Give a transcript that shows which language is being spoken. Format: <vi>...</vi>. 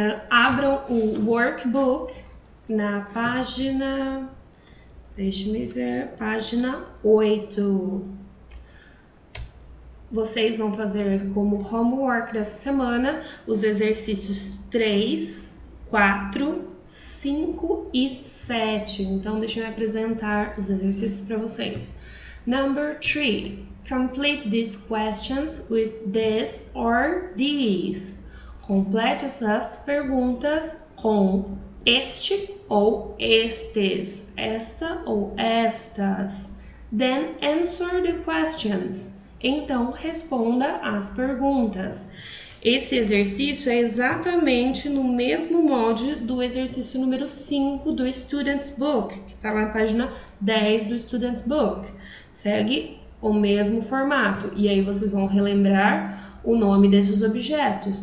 <pt>Abram o workbook na página, deixe-me ver, página 8. Vocês vão fazer como homework dessa semana os exercícios 3, 4, 5 e 7. Então, deixa eu apresentar os exercícios para vocês.</pt> <en>Number 3. Complete these questions with this or these.</en> <pt>Complete essas perguntas com este ou estes, esta ou estas.</pt> <en>Then answer the questions.</en> <pt>Então, responda as perguntas. Esse exercício é exatamente no mesmo molde do exercício número 5 do Student's Book, que está na página 10 do Student's Book. Segue o mesmo formato. E aí vocês vão relembrar o nome desses objetos.</pt>